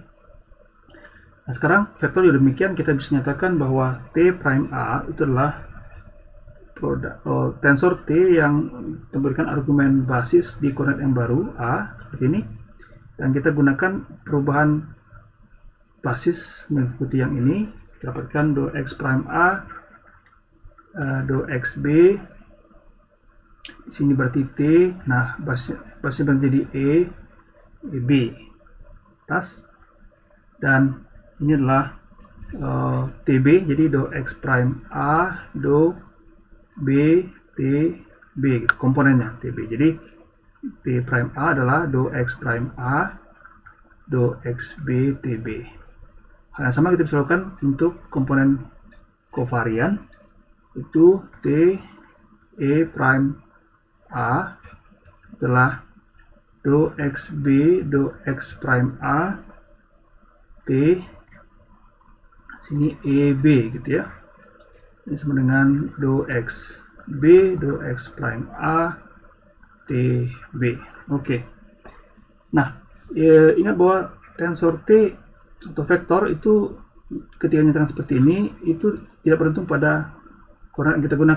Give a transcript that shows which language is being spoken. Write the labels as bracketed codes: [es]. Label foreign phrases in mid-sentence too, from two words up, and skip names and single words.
[id] Nah sekarang vektor juga demikian, kita bisa nyatakan bahwa T prime A itu adalah tensor T yang memberikan argumen basis di koordinat yang baru A seperti ini, dan kita gunakan perubahan basis mengikuti yang ini. Kita dapatkan do X prime A do X B, di sini berarti T, nah basisnya menjadi E B tas, dan ini adalah TB, jadi do X prime A do B T B gitu, komponennya TB. Jadi T prime A adalah do X prime A do X B TB. Hal yang sama kita bisa lakukan untuk komponen kovarian, itu T E prime A adalah do X B do X prime A T, sini EB gitu ya. Ini sama dengan do X B do X prime A T B. Oke. Nah, ingat bahwa tensor T atau vektor itu ketika nyatakan seperti ini itu tidak bergantung pada koordinat yang kita gunakan.